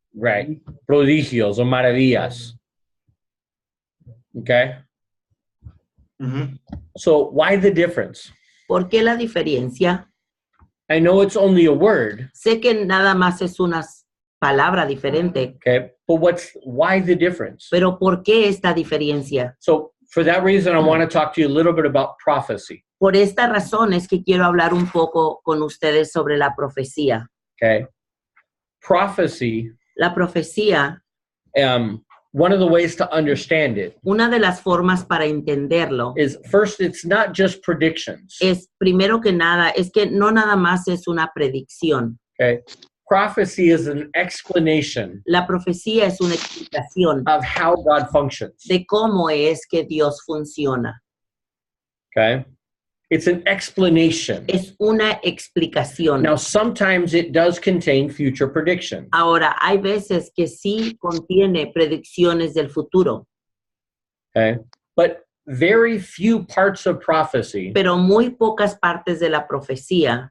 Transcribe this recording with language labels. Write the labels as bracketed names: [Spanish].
[Spanish] right. Prodigios o maravillas. Okay. Ujú. [English] So, why the difference? [Spanish] ¿Por qué la diferencia? [English] I know it's only a word, [Spanish] Sé que nada más es una palabra diferente, [English] okay? But why the difference? [Spanish] pero ¿por qué esta diferencia? [English] So, for that reason, I want to talk to you a little bit about prophecy, [Spanish] Por esta razón es que quiero hablar un poco con ustedes sobre la profecía. [English] okay? Prophecy, [Spanish] La profecía, [English] one of the ways to understand it [Spanish] una de las formas para entenderlo [English] is first, it's not just predictions, [Spanish] es, primero que nada, es que no nada más es una predicción. [English] okay? Prophecy is an explanation [Spanish] La profecía es una explicación [English] of how God functions, [Spanish] de cómo es que Dios funciona. [English] okay? It's an explanation. [Spanish] Es una explicación. [English] Now, sometimes it does contain future predictions, [Spanish] Ahora, hay veces que sí contiene predicciones del futuro, [English] okay? But very few parts of prophecy [Spanish] pero muy pocas partes de la profecía